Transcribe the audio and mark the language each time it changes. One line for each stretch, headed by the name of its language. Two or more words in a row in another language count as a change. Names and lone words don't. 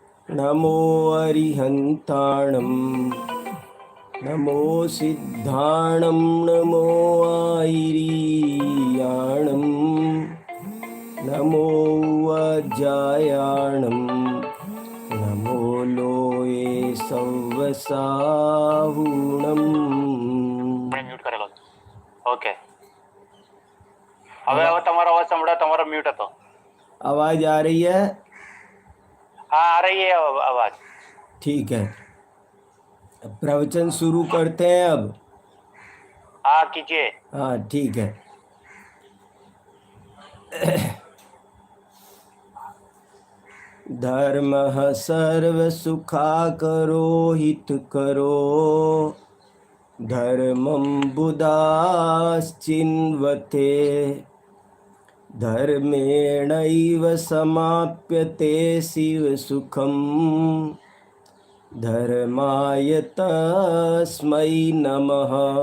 Prakrit languages: नमो अरिहन्ताणं नमो सिद्धाणं नमो आयिरीयाणं नमो वज्रायाणं नमो लोये सव्वसाहुणम्।
Gujarati: મ્યૂટ કરેલો। ઓકે, હવે તમારો અવાજ સંભળાય, તમારો મ્યુટ હતો।
Hindi: आवाज आ रही है? हाँ, आ रही है आवाज। ठीक है, प्रवचन शुरू करते हैं अब। हाँ कीजिए। हाँ ठीक है।
Sanskrit: धर्मः सर्वसुखाकरो हितकरो धर्मं बुधाश्चिन्वते धर्मेणैव समाप्यते शिवसुखम् धर्माय तस्मै नमः।